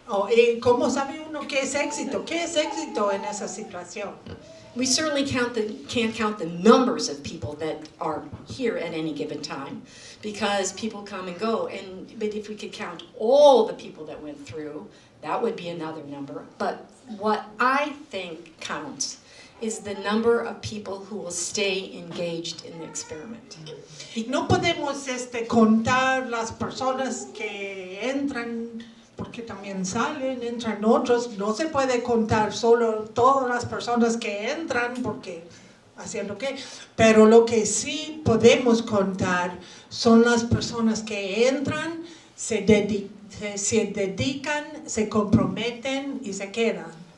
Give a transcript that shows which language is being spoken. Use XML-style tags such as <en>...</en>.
<es>¿Y cómo sabe uno qué es éxito? ¿Qué es éxito en esa situación?</es> <en>We certainly can't count the numbers of people that are here at any given time, because people come and go. But if we could count all the people that went through, that would be another number. But what I think counts is the number of people who will stay engaged in the experiment.</en> <es>No podemos contar las personas que entran, porque también salen, entran otros. No se puede contar solo todas las personas que entran, porque haciendo qué. Pero lo que sí podemos contar son las personas que entran, se dedican, se comprometen y se quedan.</es>